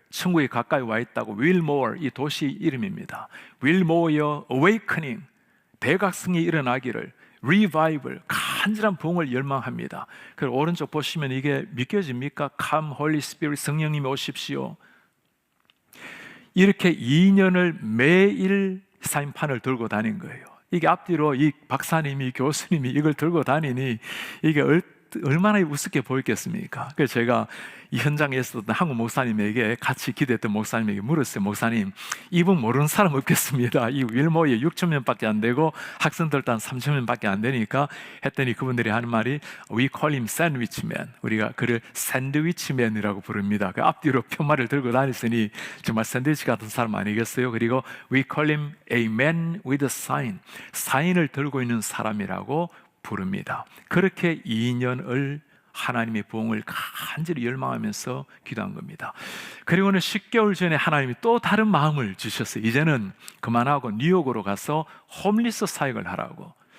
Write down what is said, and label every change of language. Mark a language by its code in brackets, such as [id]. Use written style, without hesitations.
[ko] 천국이 가까이 와 있다고. Wilmore, 이 도시 이름입니다. Wilmore의 awakening, 대각성이 일어나기를, revival, 간절한 부흥을 열망합니다. 그리고 오른쪽 보시면 이게 믿겨집니까? [en] Come Holy Spirit, [ko] 성령님이 오십시오. 이렇게 2년을 매일 사인판을 들고 다닌 거예요. 이게 앞뒤로 이 박사님이, 교수님이 이걸 들고 다니니 이게 얼마나 우습게 보였겠습니까? 그래서 제가 이 현장에 있었던 한국 목사님에게, 같이 기도했던 목사님에게 물었어요. 목사님, 이분 모르는 사람 없겠습니다. 이 윌모에 6천 명밖에 안 되고 학생들도 한 3천 명밖에 안 되니까 했더니 그분들이 하는 말이 [en] We call him sandwich man. [ko] 우리가 그를 샌드위치맨이라고 부릅니다. 그 앞뒤로 편말을 들고 다녔으니 정말 샌드위치 같은 사람 아니겠어요? 그리고 [en] We call him a man with a sign. [ko] 사인을 들고 있는 사람이라고 부릅니다. 그렇게 2년을 하나님의 부흥을 간절히 열망하면서 기도한 겁니다. 그리고는 10개월 전에 하나님이 또 다른 마음을 주셨어요. 이제는 그만하고 뉴욕으로 가서 홈리스 사역을 하라고.